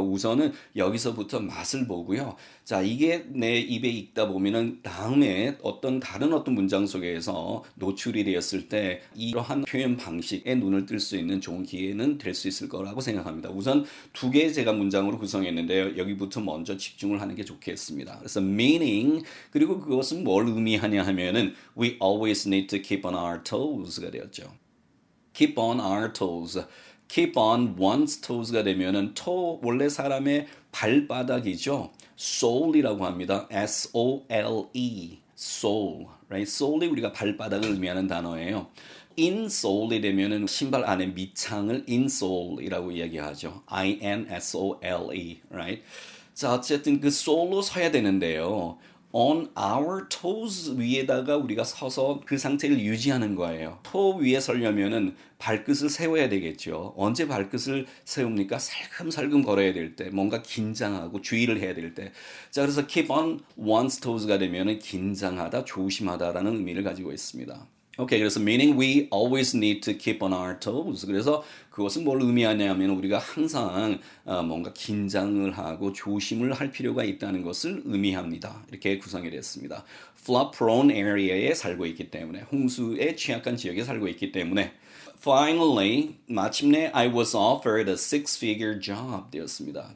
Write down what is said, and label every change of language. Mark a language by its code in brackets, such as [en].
[ko] 우선은 여기서부터 맛을 보고요. 자, 이게 내 입에 익다 보면은 다음에 다른 어떤 문장 속에서 노출이 되었을 때 이러한 표현 방식에 눈을 뜰 수 있는 좋은 기회는 될 수 있을 거라고 생각합니다. 우선 두 개 제가 문장으로 구성했는데요. 여기부터 먼저 집중을 하는 게 좋겠습니다. 그래서 meaning 그리고 그것은 뭘 의미하냐 하면은 [en] we always need to keep on our toes [ko] 가 되었죠. [en] keep on our toes. [ko] keep on one's toes가 되면은 toe 원래 사람의 발바닥이죠. sole이라고 합니다. [en] S-O-L-E. sole. right? [ko] sole이 우리가 발바닥을 의미하는 단어예요. insole이 되면은 신발 안에 밑창을 insole이라고 이야기하죠. [en] I-N-S-O-L-E. right? [ko] 자, 어쨌든 그 sole로 서야 되는데요. on our toes 위에다가 우리가 서서 그 상태를 유지하는 거예요. toe 위에 서려면은 발끝을 세워야 되겠죠. 언제 발끝을 세웁니까? 살금살금 걸어야 될 때, 뭔가 긴장하고 주의를 해야 될 때. 자, 그래서 keep on one's toes가 되면은 긴장하다, 조심하다라는 의미를 가지고 있습니다. 오케이, 그래서 [en] meaning we always need to keep on our toes. [ko] 그래서 그것은 뭘 의미하냐면 우리가 항상 뭔가 긴장을 하고 조심을 할 필요가 있다는 것을 의미합니다. 이렇게 구성이 됐습니다. flood prone area에 살고 있기 때문에 홍수에 취약한 지역에 살고 있기 때문에 Finally, 마침내 [en] I was offered a six-figure job [ko] 되었습니다.